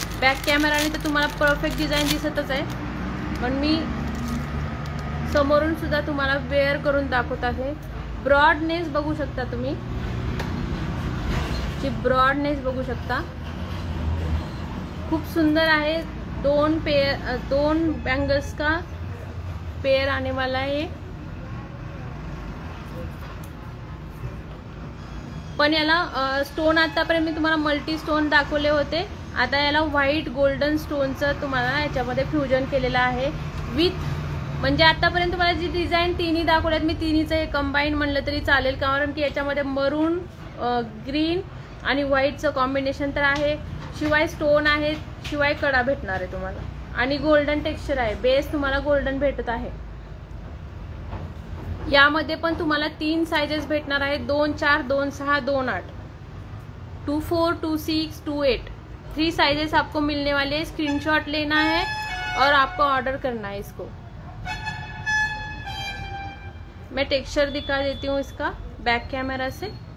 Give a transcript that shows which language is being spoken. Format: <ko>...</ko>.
<mr>Back कॅमेराने तर तुम्हाला perfect design दिसतच आहे, पण मी समोरून सुद्धा तुम्हाला वेअर करून दाखवत आहे. ब्रॉडनेस बघू शकता तुम्ही, जी ब्रॉडनेस बघू शकता, खूप सुंदर आहे.</mr> <hi>2 बैंगल्स का पेयर आने वाला है.</hi> <mr>पण याला स्टोन आतापर्यंत मी तुम्हाला मल्टी स्टोन दाखवले होते. आता याला व्हाईट गोल्डन स्टोनचं तुम्हाला याच्यामध्ये फ्युजन केलेलं आहे विथ, म्हणजे आतापर्यंत तुम्हाला जी डिझाईन तिन्ही दाखवल्यात मी तिन्हीचं हे कंबाईन म्हणलं तरी चालेल, कारण की याच्यामध्ये मरून, ग्रीन आणि व्हाईटचं कॉम्बिनेशन तर आहे. शिवाय स्टोन आहे, शिवाय कडा भेटणार आहे तुम्हाला आणि गोल्डन टेक्स्चर आहे. बेस तुम्हाला गोल्डन भेटत आहे. यामध्ये पण तुम्हाला 3 साइजेस भेटणार आहेत. 2, 4, 2, 6, 2, 8, 2, 4, 2, 6, 2, 8.</mr> <hi>3 साइजेस आपको मिलने वाले हैं. स्क्रीनशॉट लेना है और आपको ऑर्डर करना है इसको. मैं टेक्सचर दिखा देती हूँ इसका बैक कैमरा से.</hi>